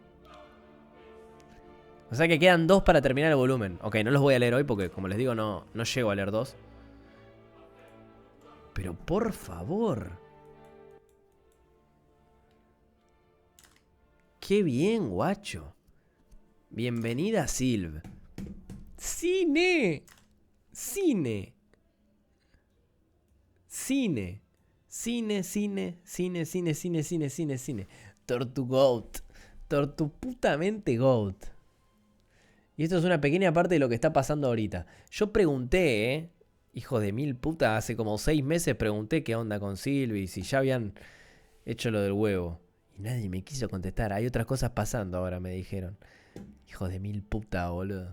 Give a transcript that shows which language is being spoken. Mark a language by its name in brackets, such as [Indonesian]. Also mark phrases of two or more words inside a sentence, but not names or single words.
[Spanish] O sea que quedan 2 para terminar el volumen. Ok, no los voy a leer hoy porque, como les digo, no llego a leer 2. Pero por favor. ¡Qué bien, guacho! Bienvenida, Silv. ¡Cine! ¡Cine! ¡Cine! Cine, cine, cine, cine, cine, cine, cine, cine. Tortugoat. Tortuputamente Goat. Y esto es una pequeña parte de lo que está pasando ahorita. Yo pregunté, hijo de mil puta, hace como 6 meses pregunté qué onda con Silvi, si ya habían hecho lo del huevo. Y nadie me quiso contestar. Hay otras cosas pasando ahora, me dijeron. Hijo de mil puta, boludo.